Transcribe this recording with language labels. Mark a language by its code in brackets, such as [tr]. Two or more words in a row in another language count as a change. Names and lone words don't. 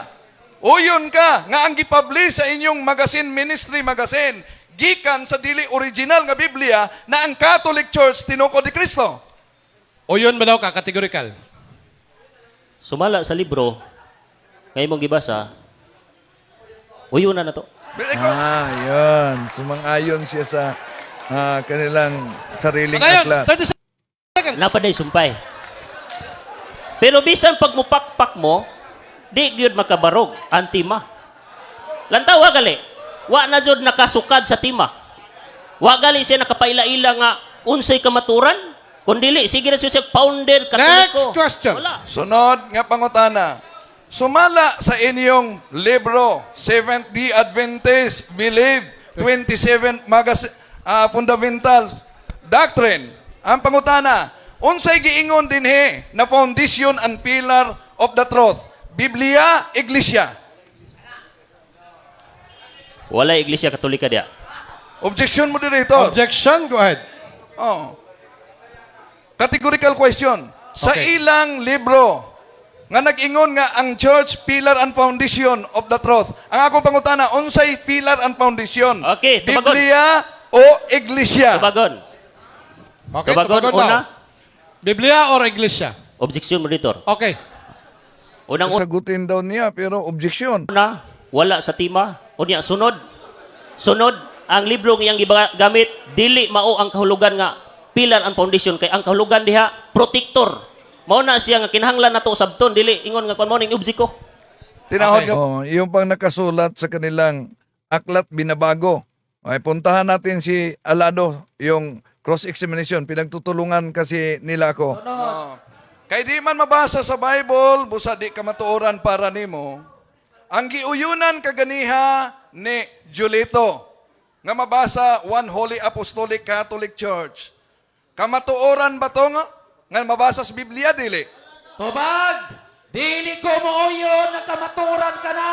[ceb] Uyon ka nga ang gipublish sa inyong magasin ministry magasin gikan sa dili original nga Biblia na ang Catholic Church tinukod ni Kristo. O yun ba daw ka, categorical? Sumala sa libro, ngayon mong gibasa, uyunan na to. Yun. [tl] Sumang-ayon siya sa kanilang sariling aklat. [en] 30 seconds. [ceb] Napaday sumpay. Pero bisan pag mupakpak mo, di gyud makabarog ang tima. Lantaw wa gali. Wa na jud nakasukad sa tima. Wa gali siya nakapaila-ila nga unsay kamaturan, kundili sige na siya founded katoliko. [en] Next question. [ceb] Wala. Sunod nga pangutana. Sumala sa inyong libro, Seventh-day Adventist Believe 27 Fundamentals Doctrine. Ang pangutana, unsay giingon dinhi na [en] foundation and pillar of the truth? [ceb] Biblia, Iglesia. Wala iglesia katolika dia. [en] Objection, moderator. Objection, go ahead. Oh. Categorical question. [ceb] Sa [en] Okay. [ceb] ilang libro nga nag-ingon nga ang church [en] pillar and foundation of the truth. [ceb] Ang akong pangutana, unsay [en] pillar and foundation? [ceb] Okay, tubagon. Biblia o Iglesia? Tubagon. [en] Okay, [ceb] Tubagon tubagon una. [tl] daw. Biblia or Iglesia? [en] Objection monitor. Okay. [ceb] Unang [tl] Sagutin daw niya, pero objection. [ceb] una, wala sa tima. Unya sunod. Sunod ang libro nga iyang gigamit dili mao ang kahulugan nga [en] pillar and foundation [ceb] kay ang kahulugan diha protector. Mao na siya nga kinahanglan nato sabton dili ingon nga kon mao ning objiko. Tinahod [en] Okay. [ceb] nga. [tl] Yung pang nakasulat sa kanilang aklat binabago. Ay, puntahan natin si Alado, yung cross-examination. Pinagtutulungan kasi nila ako. [ceb] Kay di man mabasa sa Bible, busa di ka matuoran para nimo. Ang giuyunan kaganiha ni Julito nga mabasa [en] One Holy Apostolic Catholic Church. [ceb] Kamatuoran ba to nga mabasa sa Biblia dili? Tubag, dili ko mo uyon na kamaturan ka na.